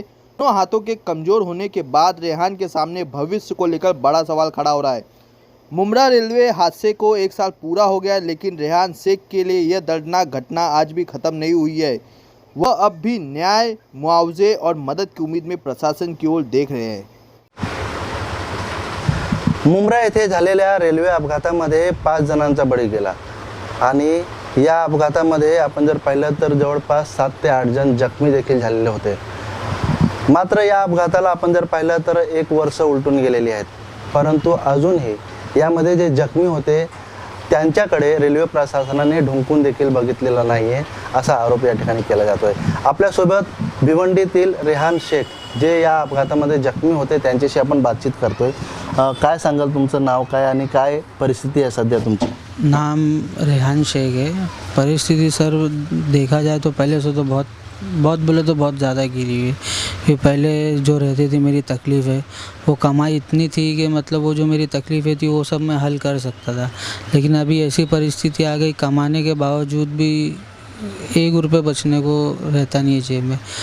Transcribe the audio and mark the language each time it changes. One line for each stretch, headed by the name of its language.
Hindi: दोनों हाथों के कमज़ोर होने के बाद रेहान के सामने भविष्य को लेकर बड़ा सवाल खड़ा हो रहा है। मुमरा रेलवे हादसे को 1 साल पूरा हो गया, लेकिन रेहान शेख के लिए यह दर्दनाक घटना आज भी ख़त्म नहीं हुई है। वह अब भी न्याय, मुआवजे और मदद की उम्मीद में प्रशासन की ओर देख रहे हैं।
Marathi: मुंब्रा येथे झालेल्या रेल्वे अपघातामध्ये 5 जणांचा बळी गेला आणि या अपघातामध्ये आपण जर पाहिलं तर जवळपास 7 ते 8 जण जखमी देखील झालेले होते। मात्र या अपघाताला आपण जर पाहिलं तर 1 वर्ष उलटून गेलेली आहेत, परंतु अजूनही यामध्ये जे जखमी होते त्यांच्याकडे रेल्वे प्रशासनाने ढुंकून देखील बघितलेला नाही आहे, असा आरोप या ठिकाणी केला जातोय। आपल्यासोबत भिवंडीतील रेहान शेख जे या अपघातामध्ये जखमी होते त्यांच्याशी आपण बातचीत करतोय। काय सांगाल, तुमचं नाव काय आणि काय परिस्थिती आहे सध्या तुमची?
Hindi: नाम रेहान शेख है। परिस्थिति सर देखा जाए तो पहले से तो बहुत बोले तो बहुत ज़्यादा गिरी हुई है। ये पहले जो रहती थी मेरी तकलीफ़ है, वो कमाई इतनी थी कि मतलब वो जो मेरी तकलीफ़ें थी वो सब मैं हल कर सकता था, लेकिन अभी ऐसी परिस्थिति आ गई कमाने के बावजूद भी 1 रुपये बचने को रहता नहीं है जेब में।